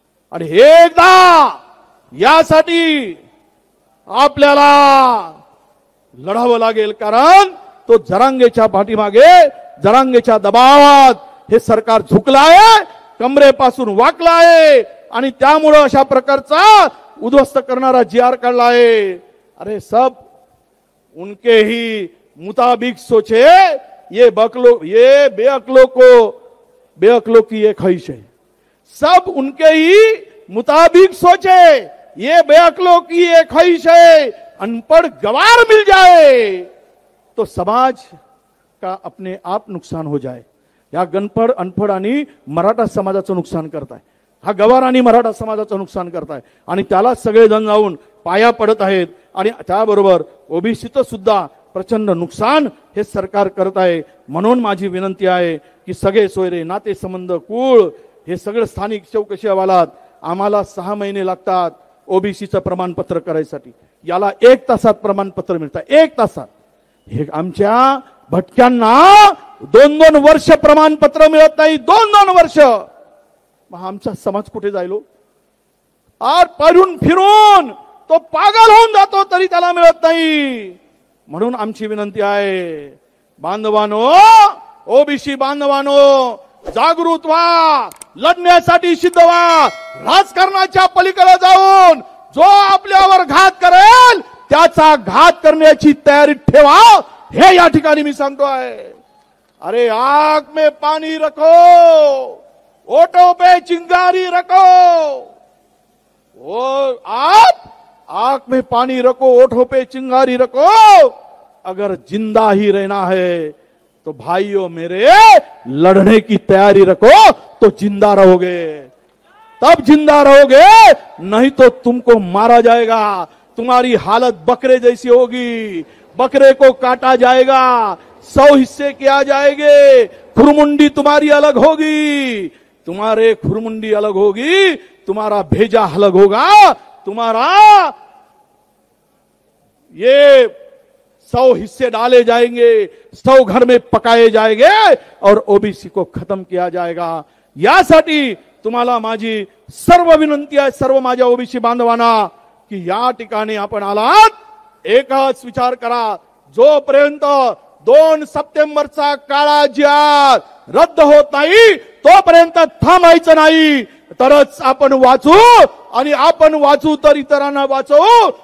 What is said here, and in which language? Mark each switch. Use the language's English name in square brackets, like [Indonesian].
[Marathi] आणि एकदा यासाठी आपल्याला लढावं लागेल, कारण तो जरांगेच्या पाठीमागे, जरांगेच्या दबावात हे सरकार झुकलं आहे, कमरेपासून वाकलं आहे आणि त्यामुळे अशा प्रकारचा उद्ध्वस्त करणारा जी.आर. काढला आहे। [Hindi] अरे सब उनके ही मुताबिक सोचे, ये बेअक्लों की ये ख्वाहिश है। सब उनके ही मुताबिक सोचे, ये बेअक्लों की ये ख्वाहिश है। अनपढ़ गवार मिल जाए तो समाज का अपने आप नुकसान हो जाए। [Marathi] या गणपड अनपढ आणि मराठा समाजाचं नुकसान करताय, हा गवार आणि मराठा समाजाचं नुकसान करताय आणि त्याला सगळेजण जाऊन पाया पडत आहेत आणि त्याबरोबर ओबीसीचं सुद्धा प्रचंड नुकसान हे सरकार करत आहे। म्हणून माझी विनंती आहे की सगळे सोयरे, नाते संबंध, कुळ, हे सगळं स्थानिक चौकशी अहवालात आम्हाला 6 महिने लागतात ओबीसीचं प्रमाणपत्र करायसाठी। याला 1 तासात प्रमाणपत्र मिळतं, 1 तासात। हे आमच्या भटक्यांना 2-2 वर्ष प्रमाणपत्र मिळत नाही, 2-2 वर्ष। मग आमचा समाज कुठे जायलो? आर पारून फिरून तो पागल होऊन जातो तरी त्याला मिळत नाही। म्हणून आमची विनंती आहे बांधवांनो, ओबीसी बांधवांनो, जागृत व्हा, लढण्यासाठी सिद्ध व्हा। राजकारणाच्या पलीकडे जाऊन जो आपल्यावर घात करेल त्याचा घात करण्याची तयारी ठेवा, हे या ठिकाणी मी सांगतोय। [Hindi] अरे आंख में पानी रखो, ओठों पे चिंगारी रखो। वो आप आंख में पानी रखो, ओठों पे चिंगारी रखो। अगर जिंदा ही रहना है तो भाइयों मेरे, लड़ने की तैयारी रखो तो जिंदा रहोगे, तब जिंदा रहोगे, नहीं तो तुमको मारा जाएगा। तुम्हारी हालत बकरे जैसी होगी, बकरे को काटा जाएगा, 100 हिस्से किया जाएंगे, खुरमुंडी तुम्हारी अलग होगी, तुम्हारे खुरमुंडी अलग होगी, तुम्हारा भेजा अलग होगा, तुम्हारा ये 100 हिस्से डाले जाएंगे, 100 घर में पकाए जाएंगे और ओबीसी को खत्म किया जाएगा। [Marathi] यासाठी तुम्हाला माझी सर्व विनंती आहे, सर्व माझ्या ओबीसी बांधवांना, की या ठिकाणी आपण आलात, एकच विचार करा, जोपर्यंत 2 सप्टेंबरचा काळा जी.आर. रद्द होत नाही तोपर्यंत थांबायचं नाही, तरच आपण वाचू, आणि आपण वाचू तर इतरांना वाचवू।